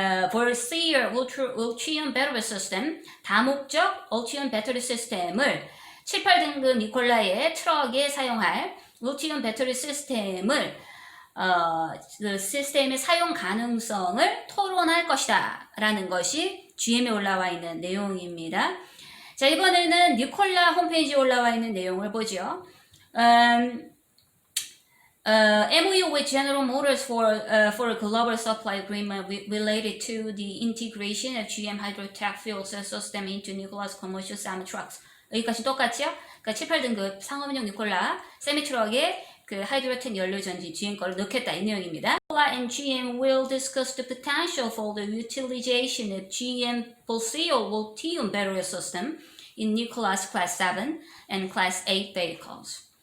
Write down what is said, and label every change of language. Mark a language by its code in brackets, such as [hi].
[en] For CO Ultium battery system, [ko] 다목적 Ultium 배터리 시스템을 7, 8등급 니콜라의 트럭에 사용할 울티움 배터리 시스템을 그 시스템의 사용 가능성을 토론할 것이다 라는 것이 GM에 올라와 있는 내용입니다. 자, 이번에는 니콜라 홈페이지에 올라와 있는 내용을 보죠. [en] MOU with General Motors for a global supply agreement related to the integration of GM Hydrotech fuel cell system into Nikola's commercial semi trucks. [ko] 여기까지 똑같죠? 그러니까 7, 8등급 상업용 니콜라 세미트럭에 그 하이드로텍 연료 전지 GM 거를 넣겠다 이 내용입니다. [en] Nikola and GM will discuss the potential for the utilization of GM Pulseo Ultium battery system in Nikola's Class 7 and Class 8 vehicles.